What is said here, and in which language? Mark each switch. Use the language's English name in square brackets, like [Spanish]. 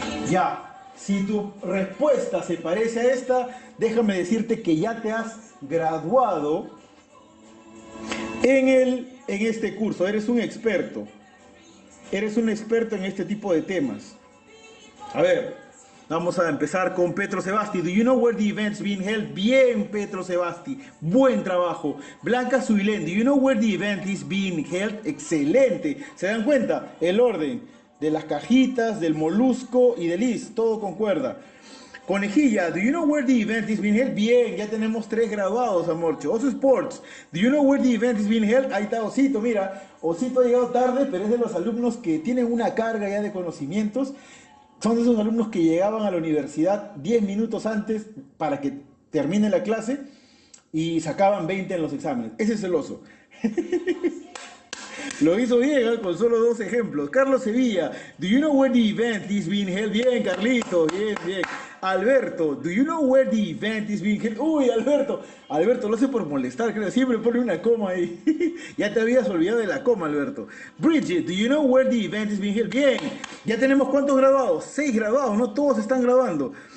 [Spanish] Ya. Si tu respuesta se parece a esta, déjame decirte que ya te has graduado en este curso. Eres un experto. Eres un experto en este tipo de temas. A ver, vamos a empezar con Petro Sebasti. [English] Do you know where the event's being held? [Spanish] Bien, [English] Petro Sebasti. [Spanish] Buen trabajo. [English] Blanca Suilén. Do you know where the event is being held? [Spanish] Excelente. ¿Se dan cuenta? El orden de las cajitas, del molusco y del is, todo concuerda. [English] Conejilla, do you know where the event is being held? [Spanish] Bien, ya tenemos 3 graduados, amorcho. [English] Oso Sports, do you know where the event is being held? [Spanish] Ahí está Osito, mira. Osito ha llegado tarde, pero es de los alumnos que tienen una carga ya de conocimientos. Son de esos alumnos que llegaban a la universidad 10 minutos antes para que termine la clase y sacaban 20 en los exámenes. Ese es el oso. Lo hizo bien, con solo 2 ejemplos. [English] Carlos Sevilla, do you know where the event is being held? [Spanish] Bien, [English] Carlito, [Spanish] bien, bien. [English] Alberto, do you know where the event is being held? [Spanish] Uy, Alberto, lo sé por molestar, creo, siempre pone una coma ahí. Ya te habías olvidado de la coma, Alberto. [English] Bridget, do you know where the event is being held? [Spanish] Bien, ya tenemos ¿cuántos graduados? 6 graduados, no todos están grabando.